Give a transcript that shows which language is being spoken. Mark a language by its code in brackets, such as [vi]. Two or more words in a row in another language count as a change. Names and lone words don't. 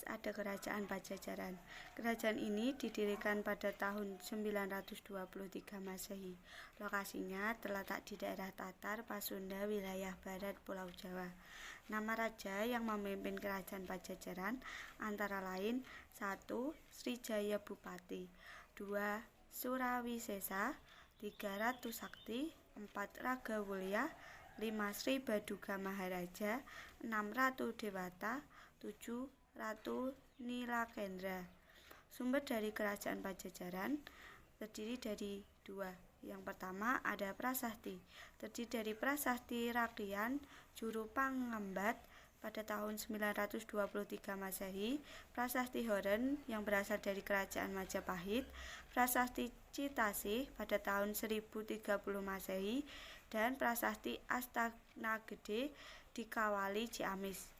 [id] Ada Kerajaan Pajajaran. Kerajaan ini didirikan pada tahun 923 Masehi. Lokasinya terletak di daerah Tatar, Pasunda, wilayah barat Pulau Jawa. Nama raja yang memimpin Kerajaan Pajajaran antara lain 1. Srijaya Bupati, 2. Surawisesa, 3. Ratu Sakti, 4. Ragawulya, 5. Sri Baduga Maharaja, 6. Ratu Dewata, 7. Ratu Nilakendra. Sumber dari Kerajaan Pajajaran terdiri dari 2. Yang pertama ada Prasasti, terdiri dari Prasasti Rakian Juru Pangembat pada tahun 923 Masehi, Prasasti Horen yang berasal dari Kerajaan Majapahit, Prasasti Citasih pada tahun 1030 Masehi, dan Prasasti Astagnagede di Kawali Ciamis.